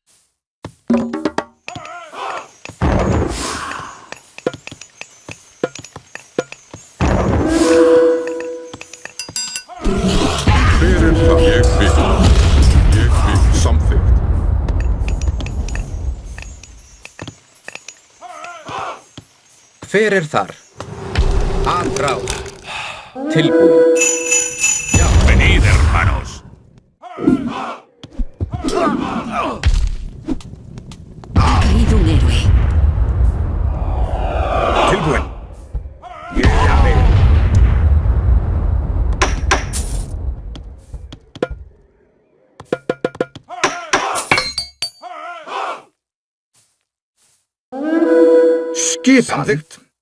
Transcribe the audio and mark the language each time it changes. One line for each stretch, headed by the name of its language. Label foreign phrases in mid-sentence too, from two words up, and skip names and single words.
Icelandic: Hver það? Ég vil. Ég vil. Samþykkt. Hver þar? Aðrás. Tilbúin.
Spanish: Venid, hermanos. Ha caído un héroe.
Icelandic: Tilbúin. Ég vil. Skipan. Samþykkt.